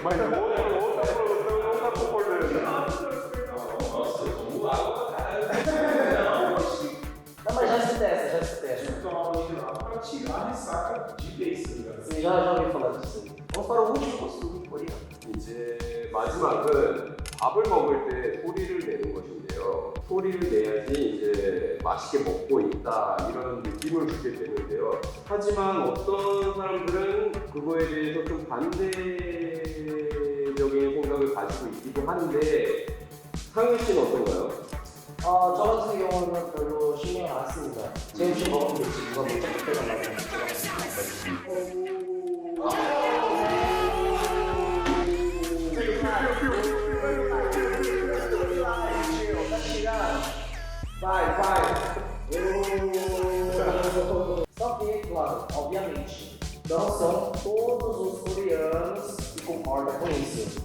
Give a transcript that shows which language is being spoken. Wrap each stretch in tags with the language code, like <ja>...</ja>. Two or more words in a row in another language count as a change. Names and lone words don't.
<pt>Mas outra produção não tá concordando. Nossa, eu tomo água pra caralho. Não, mas já escutei. Eu tomo água de lá pra tirar a ressaca de vez, tá ligado? Você já ouviu falar disso aí. Vamos para o último costume coreano.</pt> <ko>이제 마지막은 밥을 먹을 때 소리를 내는 것인데요. 소리를 내야지 이제 맛있게 먹고 있다 이런 느낌을 주게 되는데요. 하지만 어떤 사람들은 그거에 대해서 좀 반대적인 생각을 가지고 있기도 한데 상윤 씨는 어떤가요? 저 같은 경우는 별로 신경 안 씁니다. 제 음식 먹으면 되지. 누가 못 잡고 빼달라고.</ko> <pt>Vai. Só que, claro, obviamente, não são todos os coreanos que concordam com isso.</pt>